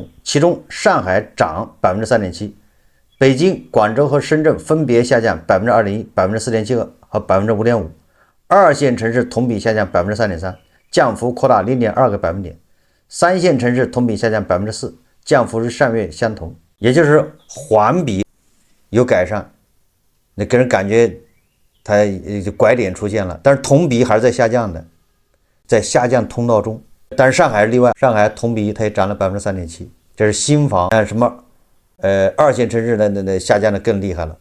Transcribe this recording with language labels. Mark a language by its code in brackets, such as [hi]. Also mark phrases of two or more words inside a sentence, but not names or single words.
[zh] 其中上海漲 3.7%， 北京、廣州和深圳分別下降 2.1%、4.7% 和 5.5%。二線城市同比下降 3.3%， 降幅擴大 0.2個百分點。三線城市同比下降 4%， 降幅與上月相同。也就是環比有改善，那給人感覺它拐點出現了，但是同比还是在下降的，在下降通道中。但是上海是例外，上海同比它也漲了 3.7%， 這是新房。什麼二線城市的下降的更厲害了。